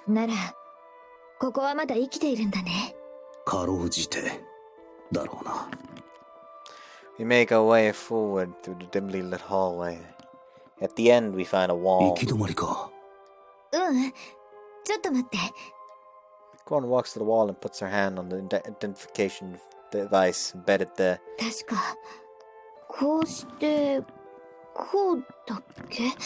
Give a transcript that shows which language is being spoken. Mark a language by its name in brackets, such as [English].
[Japanese] なら、ここはまだ生きているんだね。かろうじて、だろうな。 [English] We make our way forward through the dimly lit hallway. At the end, we find a [Japanese] 行き止まりか。うん、ちょっと待って。 [English] Kwon walks to the wall and puts her hand on the identification device embedded there. [Japanese] 確か、こうして、こうだっけ？